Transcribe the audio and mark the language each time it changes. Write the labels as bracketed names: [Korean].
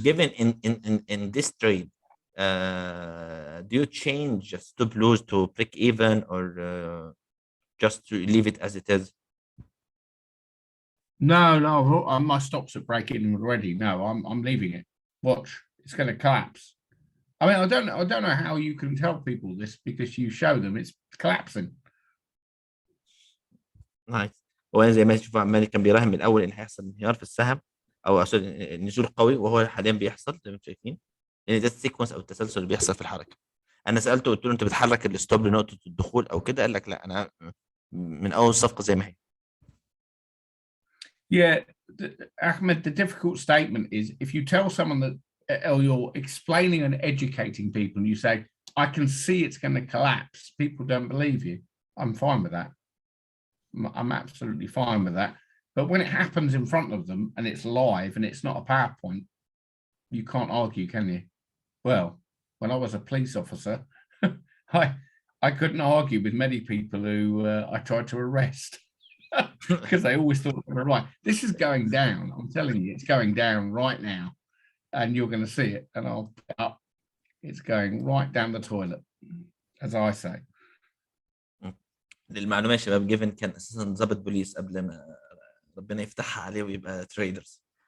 [English] Given in this trade, do you change stop loss to break even, or just to leave it as it is? No, my stop's at break even already. No, I'm leaving it. Watch, it's going to collapse. I mean, I don't know how you can tell people this, because you show them it's collapsing. Nice. [Arabic] هو زي ما تشوف عمال كان بيراهن من الاول ان هيحصل انهيار في السهم، او نزول قوي، وهو حاليا بيحصل زي ما انتم شايفين، ان ده السيكونس او التسلسل اللي بيحصل في الحركه. انا سالته قلت له انت بتحرك الستوب لنقطه الدخول او كده؟ قال لك لا، انا من اول صفقه زي ما هي. [English] Yeah, Ahmed, the difficult statement is if you tell someone that, or you're explaining and educating people, and you say, I can see it's going to collapse, people don't believe you. I'm fine with that. I'm absolutely fine with that. But when it happens in front of them and it's live and it's not a PowerPoint, you can't argue, can you? Well, when I was a police officer, I couldn't argue with many people who I tried to arrest. Because they always thought they were right. This is going down. I'm telling you, it's going down right now, and you're going to see it. And I'll put up. It's going right down the toilet, as I say. [Arabic] للمعلومه يا شباب، جيفين كان اساسا ضابط بوليس قبل ما ربنا يفتحها عليه ويبقى تريدرز.